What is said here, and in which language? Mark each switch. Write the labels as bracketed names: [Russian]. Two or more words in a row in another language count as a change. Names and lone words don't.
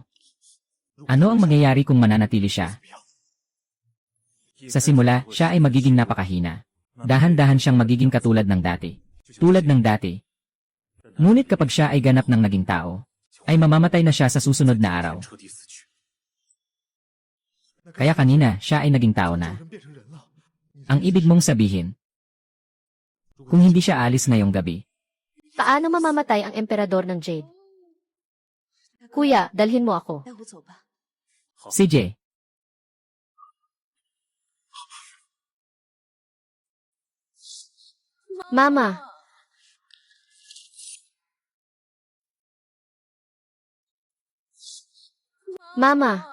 [Filipino] Ano ang mangyayari kung mananatili siya? Sa simula, siya ay magiging napakahina. Dahan-dahan siyang magiging katulad ng dati. Tulad ng dati. Ngunit kapag siya ay ganap ng naging tao, ay mamamatay na siya sa susunod na araw. [Chinese] 彻底死去。 [Filipino] Kaya kanina, siya ay naging tao na. [Chinese] 人变成人了。 [Filipino] Ang ibig mong sabihin, kung hindi siya alis ngayong gabi, Paano mamamatay ang emperador ng Jade? Kuya, dalhin mo ako. si Jay, Mama, Mama,